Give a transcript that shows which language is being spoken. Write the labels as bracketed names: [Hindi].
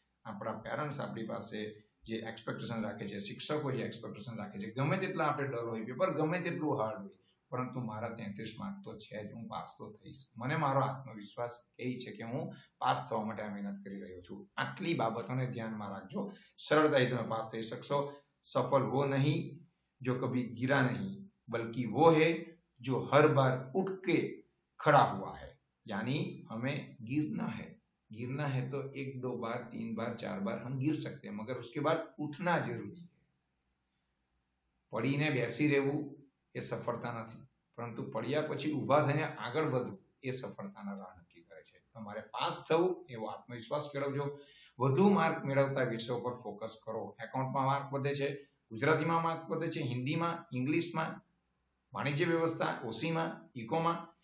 [Gujarati] આપણા પેરેન્ટ્સ આપણી પાસે જે એક્સપેક્ટેશન રાખે છે, શિક્ષકો જે એક્સપેક્ટેશન રાખે છે, ગમે તેટલા આપણે ડર હોય, પેપર ગમે તેટલું હાર્ડ હોય, પરંતુ મારા 33 માર્ક તો છે જ, હું પાસ તો થઈશ. મને મારો આત્મવિશ્વાસ એ છે કે હું પાસ થવા માટે આ મહેનત કરી રહ્યો છું. આટલી બાબતોને ધ્યાનમાં રાખજો, સરળતાથી તમે પાસ થઈ શકશો. [Hindi] સફળ વો નહીં જો કભી ગિરા નહીં, બલ્कि वो है जो हर बार उठ के खड़ा हुआ है, यानी हमें गिरना है. गिरना है तो 1, 2 बार, 3 बार, 4 बार हम गिर सकते हैं, मगर उसके बाद उठना जरूरी है. [Gujarati] પડીને બેસી રહેવું એ સફળતા નથી, પરંતુ પડ્યા પછી ઊભા થઈને આગળ વધવું એ સફળતાના રાહ નક્કી કરે છે. તમારે પાસ થવું એવો આત્મવિશ્વાસ કેળવજો. વધુ માર્ક મેળવતા વિષયો પર ફોકસ કરો. એકાઉન્ટમાં માર્ક વધે છે, ગુજરાતીમાં માર્ક વધે છે, હિન્દીમાં, ઇંગ્લિશમાં, વાણિજ્ય વ્યવસ્થા, ઓસીમાં, ઇકોમાં,